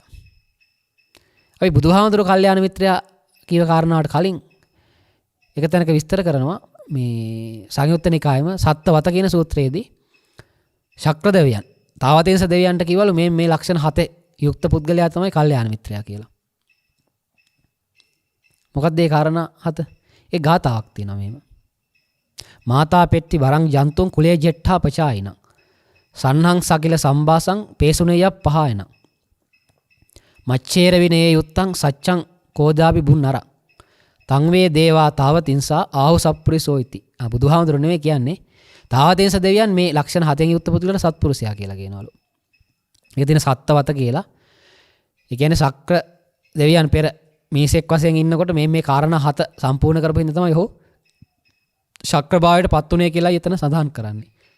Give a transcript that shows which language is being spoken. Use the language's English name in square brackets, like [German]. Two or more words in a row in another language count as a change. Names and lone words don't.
[Sinhala] අපි බුදුහාමුදුරුවෝ කල්යාණ මිත්‍රයා කීව කාරණාවට කලින් එක තැනක විස්තර කරනවා මේ සංයුත්ත නිකායෙම සත්වත කියන සූත්‍රයේදී ශක්‍ර දෙවියන් තාවතේස දෙවියන්ට කිව්වලු මේ ලක්ෂණ 7 යුක්ත පුද්ගලයා තමයි කල්යාණ මිත්‍රයා කියලා. මොකක්ද ඒ කාරණා 7? ඒ ගාතාවක් තියෙනවා මෙහෙම. [Pali] මාතා පෙට්ටි වරං ජන්තුන් කුලේ ජෙට්ඨා පචායින සන්නං සකිල සම්බාසං පේසුනේය පහයන මච්චේර විනේ යුත්තං සච්ඡං කෝදාපි බුන්නර තං වේ දේවා තාවතින්සා ආහු සප්පුරිසෝයිති. [Sinhala] බුදුහාමුදුරුවෝ නෙමෙයි කියන්නේ තාවතින්ස දෙවියන් මේ ලක්ෂණ 7න් යුක්ත පුදුලට සත්පුරුෂයා කියලා කියනවලු. ඒක තියෙන සත්වත කියලා. ඒ කියන්නේ ශක්‍ර දෙවියන් පෙර මේසෙක් වශයෙන් ඉන්නකොට මේ කාරණා 7 සම්පූර්ණ කරපු හින්දා තමයි ඔහු ශක්‍ර භාවයට පත් උනේ කියලා එතන සඳහන් කරන්නේ.